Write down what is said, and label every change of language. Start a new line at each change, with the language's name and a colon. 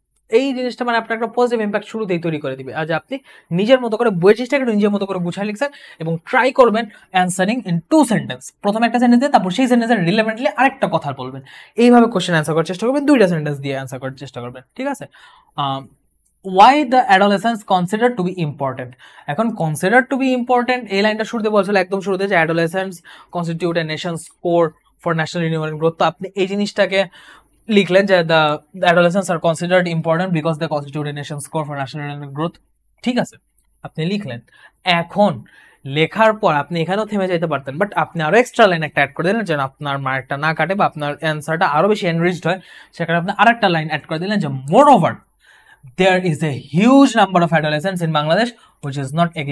Bangla: এই জিনিসটা মানে আপনার একটা পজিটিভ ইম্প্যাক্ট শুরুতেই তৈরি করে দিবে। আজ আপনি নিজের মতো করে বইয়ের চেষ্টা করে নিজের মতো করে গুছাই লিখছেন, এবং ট্রাই করবেন
English: Answering in 2 sentence.
Bangla: প্রথমে একটা সেন্টেন্স দিয়ে তারপর সেই সেন্টেন্সের রিলেভেন্টলি আরেকটা কথা বলবেন, এইভাবে কোশ্চেন অ্যান্সার করার চেষ্টা করবেন, 2টা সেন্টেন্স দিয়ে অ্যান্সার করার চেষ্টা করবেন, ঠিক আছে।
English: why the adolescence considered to be important।
Bangla: এখন
English: considered to be important
Bangla: এই লাইনটা শুরুতে বলছিল, একদম শুরুতে, যে
English: adolescents constitute a nation's core for national renewal and growth।
Bangla: তো আপনি এই জিনিসটাকে লিখলেন যে
English: the adolescents are considered important because they constitute a nation's core for national renewal and growth,
Bangla: ঠিক আছে, আপনি লিখলেন। এখন লেখার পর আপনি এখানেও থেমে যেতে পারতেন, বাট আপনি আরো এক্সট্রা লাইন একটা অ্যাড করে দিলেন যেন আপনার মার্কটা না কাটে বা আপনার অ্যান্সারটা আরো বেশি এনরিচড হয়, সেখানে আপনি আরেকটা লাইন অ্যাড করে দিলেন যে
English: moreover there is a huge number of adolescents in Bangladesh which is not